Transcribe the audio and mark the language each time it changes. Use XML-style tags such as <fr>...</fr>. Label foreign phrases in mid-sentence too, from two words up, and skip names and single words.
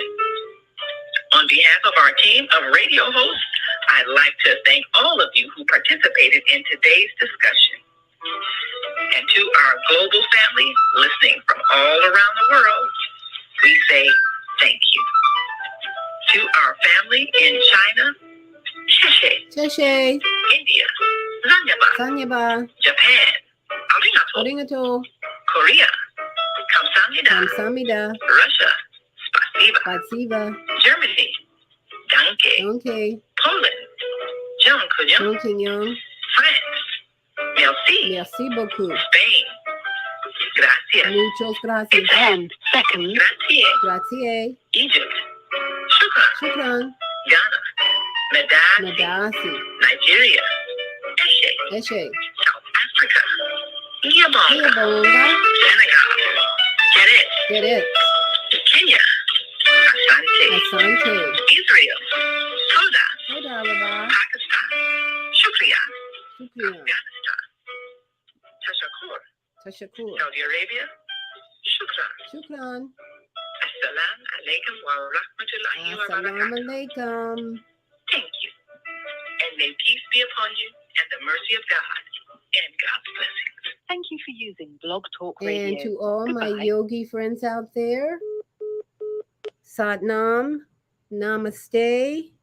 <en>On behalf of our team of radio hosts, I'd like to thank all of you who participated in today's discussion. And to our global family listening from all around the world, we say thank you. To our family in China, Sheshe. Sheshe. India, Zanyaba. Sanyaba. Japan, Arigato. Arigato. Korea, Kamsamnida. Kamsamnida. Russia, Spasiba. Spasiba. Germany, Danke. Danke. Poland, Jean-Kunyong. Jean-Kunyong. France, merci.</en> <fr>Merci beaucoup.</fr> <en>Spain, gracias.</en> <es>Muchos gracias.</es> <en>And second, Grazie. Grazie. Egypt, shukran. Shukran. Ghana, Medasi. Medasi. Nigeria, Eshe. Eshe. South Africa, Yabonga. Yabonga. Senegal, Get it. Get it. Kenya, Asante. Israel, Toda,</en> <he>תודה רבה.</he> <en>Pakistan, Shukriya, Shukriya. Afghanistan, Tashakur, Tashakur. Saudi Arabia, Shukran, Shukran.</en> <ar>السلام عليكم و رحمة الله و Assalamu barakatuh. alaikum.</ar> <en>Thank you. And may peace be upon you and the mercy of God and God's blessings. Thank you for using Blog Talk Radio. And to all my Goodbye. yogi friends out there, Satnam, Namaste, and Shalom.</en>